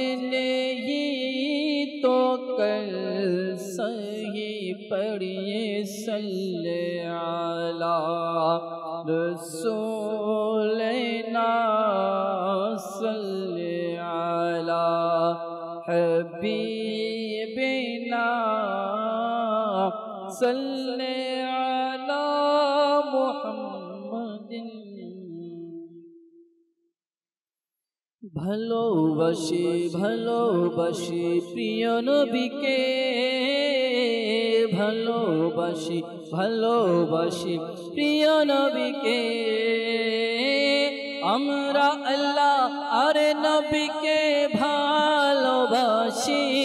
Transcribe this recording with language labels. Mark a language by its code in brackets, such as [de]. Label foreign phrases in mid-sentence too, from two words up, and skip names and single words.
[ur] نہیں تو کل صحیح پڑھیے [ar] صلی علی رسولنا صلی علی حبیبنا صلی علی محمد [bn] ভালোবাসি ভালোবাসি প্রিয় নবীকে ভালোবাসি ভালোবাসি প্রিয় নবীকে আমরা আল্লাহ আর নবীকে ভালোবাসি